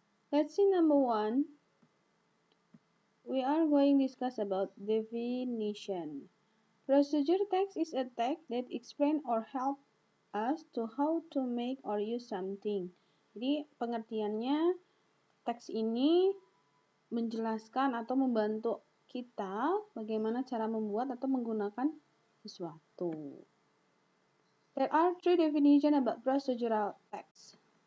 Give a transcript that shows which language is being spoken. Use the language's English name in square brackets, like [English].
[English] Let's see number 1. We are going to discuss about definition. Procedure text is a text that explain or help us to how to make or use something. [Indonesian] Jadi pengertiannya teks ini menjelaskan atau membantu kita bagaimana cara membuat atau menggunakan sesuatu. [English] There are 3 definition about procedural text.